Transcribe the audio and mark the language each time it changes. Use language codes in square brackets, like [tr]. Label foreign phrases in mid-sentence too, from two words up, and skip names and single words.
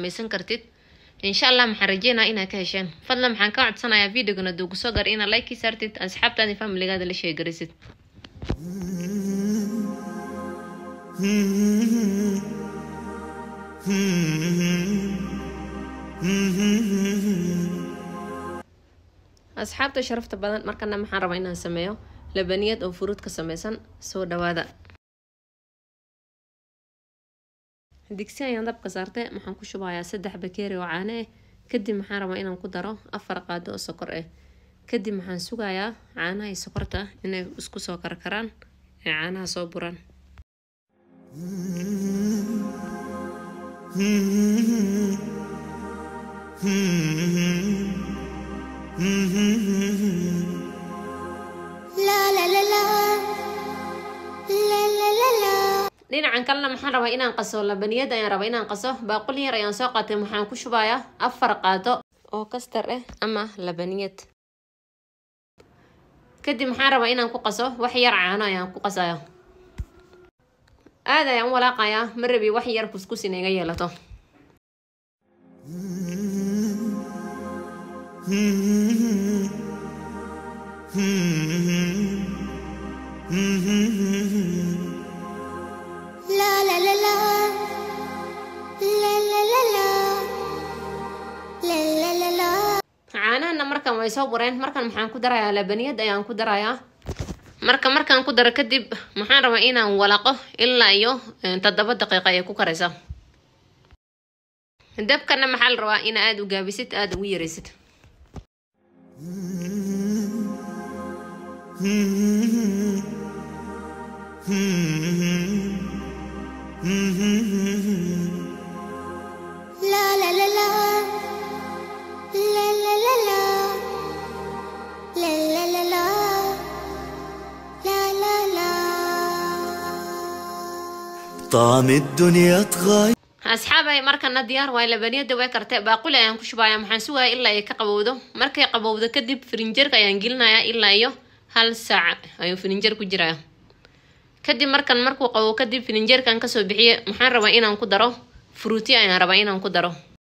[so] samaysan kartid [ar] إن شاء الله [so] maxaan rajeynaa inaad ka hesheen fadlan maxaan ka codsanayaa videogana duu kusoo gar inaad like saartid asxaabtaadi familigaada la sheegarisid asxaabta sharafta badan markana maxaan rabaa inaan sameeyo labaniyad oo furuud ka samaysan soo dhawaada. digsi ayaan dabka saartay, maxaan ku shubayaa 3 bakeeri oo caano ah. kadib maxaan rabaa inaan ku daro 4 qaado oo sokor ah. kadib maxaan sugayaa caanaha iyo sokorta inay isku soo karkaraan ee caanaha soo buran. La la la la la la la la. dhinacan kalena maxaan rabaa inaan qaso labaniyad ayaan rabaa inaan qaso. baaquli yar ayaan soo qaatay, maxaan ku shubayaa 4 qaado oo kastar ah ama labaniyad. kadib maxaan rabaa inaan ku qaso wax yar caano ayaan ku qasayaa. aad ayaan walaaqayaa, ma rabi wax yar kuskus inay iga yeelato. La la la la la la la la la la la la. caanahana markan way soo bureen. markan maxaan ku darayaa labaniyad ayaan ku darayaa. markaan ku daro kadib maxaan rabaa inaan walaaqo ilaa iyo 7 daqiiqo ay ku karaysa. dabkana maxaa la rabaa in aad u gaabisid, aad ugu yaraysid. La la la la la la la la la la la la la la la. [ar] طعم الدنيا تغير. [so] asxaabay markana diyaar waay, labaniyada way kartay. baaquli ayaan ku shubayaa, maxaan sugayaa ilaa ay ka qabowdo. markay qabowdo kadib firinjeerka ayaan gelinayaa ilaa iyo 1 saac ayuu firinjeer ku jiraa. kadib markuu qabow kadib firinjeerkan kasoo bixiye, maxaan rabaa inaan ku daro fruuti ayaan rabaa inaan ku daro.